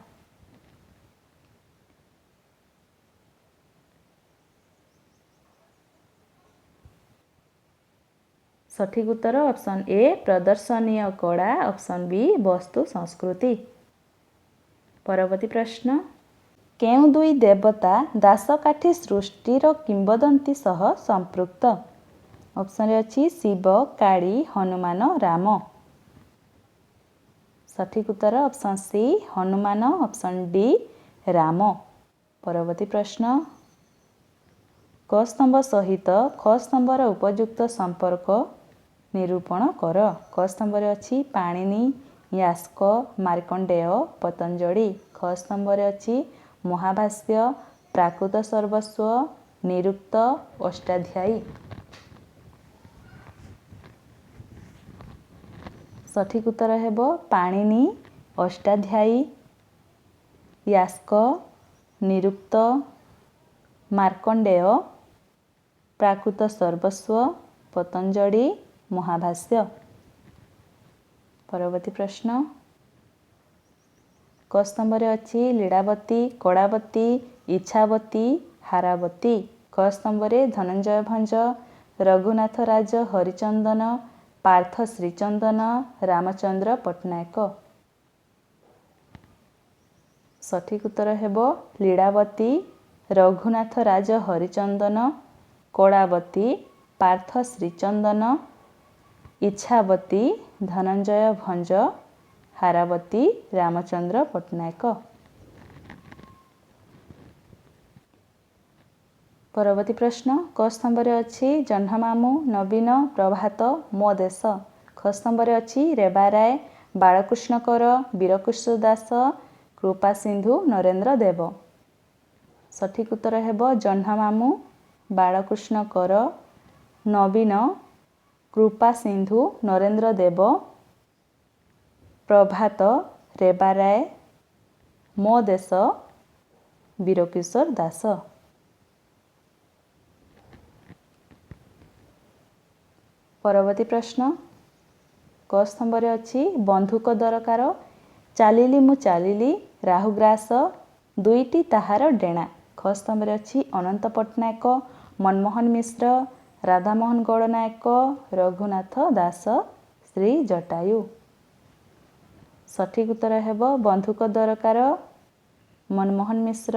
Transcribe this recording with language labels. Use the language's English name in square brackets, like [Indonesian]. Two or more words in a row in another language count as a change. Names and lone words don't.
[Odia] ସଠିକ ଉତ୍ତର ଅପସନ ଏ ପ୍ରଦର୍ଶନୀୟ କଳା ଅପସନ ବି ବସ୍ତୁ ସଂସ୍କୃତି। ପରବର୍ତ୍ତୀ ପ୍ରଶ୍ନ କେଉଁ ଦୁଇ ଦେବତା ଦାସକାଠି ସୃଷ୍ଟିର କିମ୍ବଦନ୍ତୀ ସହ ସମ୍ପୃକ୍ତ। ଅପସନ ରେ ଅଛି ଶିବ କାଳୀ ହନୁମାନ ରାମ। ସଠିକ ଉତ୍ତର ଅପସନ ସି ହନୁମାନ ଅପସନ ଡି ରାମ। ପରବର୍ତ୍ତୀ ପ୍ରଶ୍ନ କ ସ୍ତମ୍ଭ ସହିତ ଖ ସ୍ତମ୍ଭର ଉପଯୁକ୍ତ ସମ୍ପର୍କ ନିରୂପଣ କର। କ ସ୍ତମ୍ଭ ରେ ଅଛି ପାଣିନି ଯାସ୍କ ମାର୍କଣ୍ଡେୟ ପତଞ୍ଜଳି। ଖ ସ୍ତମ୍ଭ ରେ ଅଛି ମହାଭାଷ୍ୟ ପ୍ରାକୃତ ସର୍ବସ୍ୱ ନିରୁକ୍ତ ଅଷ୍ଟାଧ୍ୟାୟୀ। ସଠିକ ଉତ୍ତର ହେବ ପାଣିନି ଅଷ୍ଟାଧ୍ୟାୟୀ ଯାସ୍କ ନିରୁକ୍ତ ମାର୍କଣ୍ଡେୟ ପ୍ରାକୃତ ସର୍ବସ୍ୱ ପତଞ୍ଜଳି ମହାଭାଷ୍ୟ। ପରବର୍ତ୍ତୀ ପ୍ରଶ୍ନ କ ସ୍ତମ୍ଭ ରେ ଅଛି ଲୀଳାବତୀ କଡ଼ାବତୀ ଇଚ୍ଛାବତୀ ହାରାବତୀ। କ ସ୍ତମ୍ଭ ରେ ଧନଞ୍ଜୟ ଭଞ୍ଜ ରଘୁନାଥ ରାଜ ହରିଚନ୍ଦନ ପାର୍ଥ ଶ୍ରୀଚନ୍ଦନ ରାମଚନ୍ଦ୍ର ପଟ୍ଟନାୟକ। ସଠିକ ଉତ୍ତର ହେବ ଲୀଳାବତୀ ରଘୁନାଥ ରାଜ ହରିଚନ୍ଦନ କଡ଼ାବତୀ ପାର୍ଥ ଶ୍ରୀଚନ୍ଦନ ଇଚ୍ଛାବତୀ ଧନଞ୍ଜୟ ଭଞ୍ଜ ହାରାବତୀ ରାମଚନ୍ଦ୍ର ପଟ୍ଟନାୟକ। ପରବର୍ତ୍ତୀ ପ୍ରଶ୍ନ କ ସ୍ତମ୍ଭ ରେ ଅଛି ଜହ୍ନମାମୁ ନବୀନ ପ୍ରଭାତ ମୋ ଦେଶ। ଖ ସ୍ତମ୍ଭ ରେ ଅଛି ରେବାରାୟ ବାଳକୃଷ୍ଣ କର ବୀରକୃଷ୍ଣ ଦାସ କୃପା ସିନ୍ଧୁ ନରେନ୍ଦ୍ର ଦେବ। ସଠିକ ଉତ୍ତର ହେବ ଜହ୍ନମାମୁ ବାଳକୃଷ୍ଣ କର ନବୀନ କୃପା ସିନ୍ଧୁ ନରେନ୍ଦ୍ର ଦେବ ପ୍ରଭାତ ରେବାରାୟ ମୋ ଦେଶ ବୀରକିଶୋର ଦାସ। ପରବର୍ତ୍ତୀ ପ୍ରଶ୍ନ କ ସ୍ତମ୍ଭ ରେ ଅଛି ବନ୍ଧୁକ ଦରକାର ଚାଲିଲି ମୁ ଚାଲିଲି ରାହୁଗ୍ରାସ ଦୁଇଟି ତାହାର ଡେଣା। ଖ ସ୍ତମ୍ଭରେ ଅଛି ଅନନ୍ତ ପଟ୍ଟନାୟକ, ମନମୋହନ ମିଶ୍ର, ରାଧାମୋହନ ଗଡ଼ନାୟକ, ରଘୁନାଥ ଦାସ, ଶ୍ରୀ ଜଟାୟୁ। ସଠିକ୍ ଉତ୍ତର ହେବ ବନ୍ଧୁକ ଦରକାର, ମନମୋହନ ମିଶ୍ର।